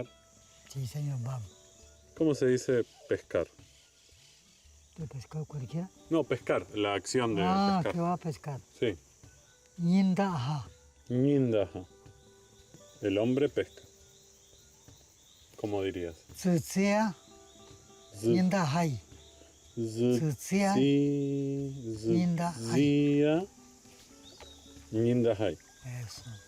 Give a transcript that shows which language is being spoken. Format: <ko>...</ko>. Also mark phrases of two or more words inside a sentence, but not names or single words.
<es>Sí, señor, vamos. ¿Cómo se dice pescar? ¿De pescado cualquiera? No, pescar, la acción de que pescar. va a pescar. Sí. Ñindaja. Ñindaja. El hombre pesca. ¿Cómo dirías?</es> <tit>Tsutsea, ñindajay. Tsutsea, Ñindahai. Zia. Ñindahai.</tit> <es>eso.</es>